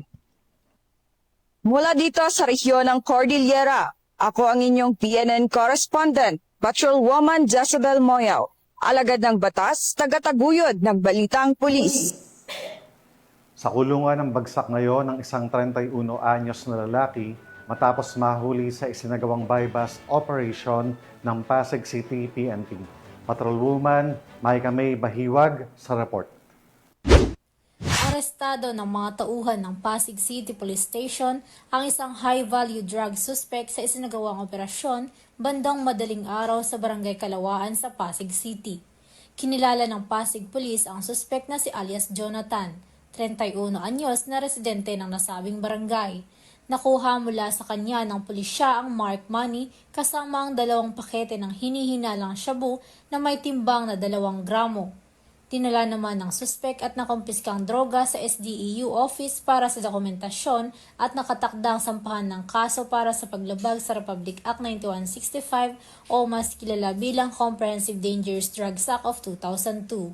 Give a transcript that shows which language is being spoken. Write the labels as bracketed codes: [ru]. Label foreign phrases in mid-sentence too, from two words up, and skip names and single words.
[tl] Mula dito sa rehiyon ng Cordillera, ako ang inyong PNN correspondent, Patrolwoman Jezebel Moyaw. Alagad ng batas, tagataguyod ng balitang pulis. Sa kulungan ng bagsak ngayon ng isang 31 anyos na lalaki matapos mahuli sa isinagawang [en] buy-bust operation [tl] ng Pasig City PNP. Patrolwoman Maika May Bahiwag sa report. Arestado ng mga tauhan ng Pasig City Police Station ang isang [en] high-value drug suspect [tl] sa isinagawang operasyon bandang madaling araw sa Barangay Kalawaan sa Pasig City. Kinilala ng Pasig Police ang suspect na si alias Jonathan, 31 anyos na residente ng nasabing barangay. Nakuha mula sa kanya ng pulisya ang [en] marked money [tl] kasama ang 2 pakete ng hinihinalang shabu na may timbang na 2 gramo. Tinala naman ng suspect at nakumpiskang droga sa SDEU office para sa dokumentasyon at nakatakdang sampahan ng kaso para sa paglabag sa Republic Act 9165 o mas kilala bilang Comprehensive Dangerous Drugs Act of 2002.